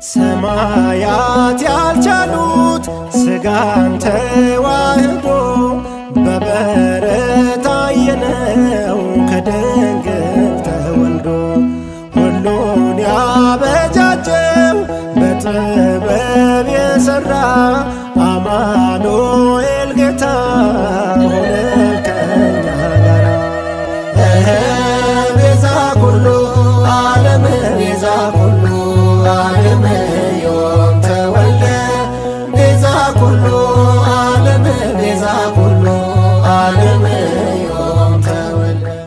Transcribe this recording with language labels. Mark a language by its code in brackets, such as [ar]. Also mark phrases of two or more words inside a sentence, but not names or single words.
[am] ሰማያት ያልቻሉት ሥጋን ተዋህዶ በበረት አየነው ከድንግል ተወልዶ። ሁሉን ያበጃጀው በጥበብ የሠራ አማኑኤል ጌታ ሆነ ከኛ ጋራ። [gez] እህ፣ ቤዛ ኩሉ ዓለም፣ ቤዛ ኩሉ ዓለም ዮም ተወልደ። ቤዛ ኩሉ ዓለም፣ ቤዛ ኩሉ ዓለም ዮም ተወልደ።